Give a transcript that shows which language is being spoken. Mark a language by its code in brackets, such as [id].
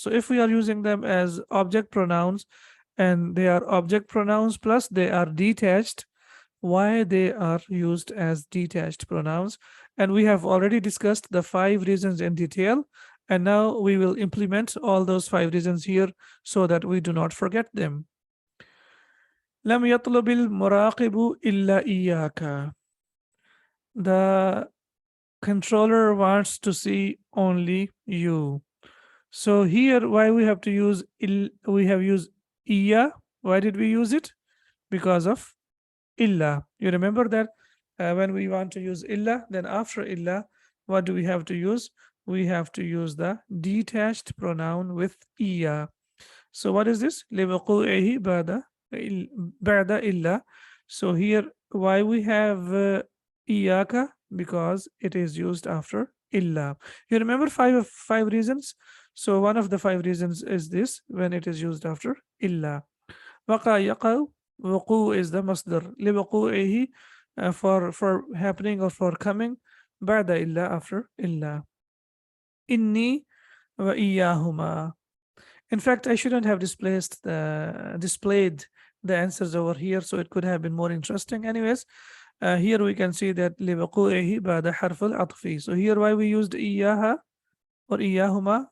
[en] So if we are using them as object pronouns, and they are object pronouns plus they are detached, why they are used as detached pronouns? And we have already discussed the 5 reasons in detail. And now we will implement all those 5 reasons here so that we do not forget them. [ar] لم يطلب المراقب إلا إياك. [en] The controller wants to see only you. So here, why we have to use we have used iya. Why did we use it? Because of illa. You remember that when we want to use illa, then after illa, what do we have to use? We have to use the detached pronoun with iya. So what is this? [ar] لِوَقُوعِهِ بعد إلا. [en] So here, why we have إياك? Because it is used after إلا. You remember five reasons? So one of the five reasons is this, when it is used after إلا. [ar] وقع يقع. [en] وقوع is the masdar. [ar] لِوَقُوعِهِ [en] for happening or for coming. [ar] بعد إلا, [en] after [ar] إلا. إني وإياهما. [en] In fact, I shouldn't have displayed the answers over here, so it could have been more interesting. Anyways, here we can see that [ar] لِوَقُوعِهِ بعد حرف العطف. [en] So here why we used إياها or إياهما?